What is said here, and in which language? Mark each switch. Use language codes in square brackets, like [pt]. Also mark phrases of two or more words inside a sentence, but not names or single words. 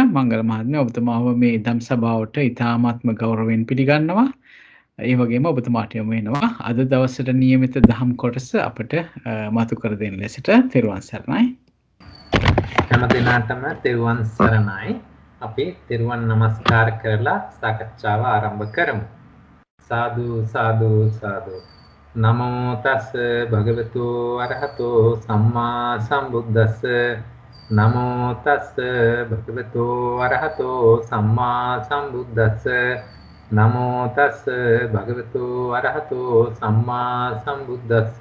[si] මංගල මහත්මයා ඔබතුමාව මේ ධම් සභාවට ඉතාමාත්ම ගෞරවයෙන් පිළිගන්නවා. ඒ වගේම ඔබතුමාට යොමු වෙනවා අද දවසට නියමිත දහම් කොටස අපට මතු කර දෙන ලෙසට තෙරුවන් සරණයි. හැම දිනාටම තෙරුවන් සරණයි. අපි තෙරුවන් නමස්කාර කරලා සාකච්ඡාව ආරම්භ කරමු. සාදු සාදු සාදු. [pi] නමෝ තස් භගවතු අරහතෝ සම්මා සම්බුද්දස්ස. නමෝ තස් භගවතු අරහතෝ සම්මා සම්බුද්දස්ස. නමෝ තස් භගවතු අරහතෝ සම්මා සම්බුද්දස්ස.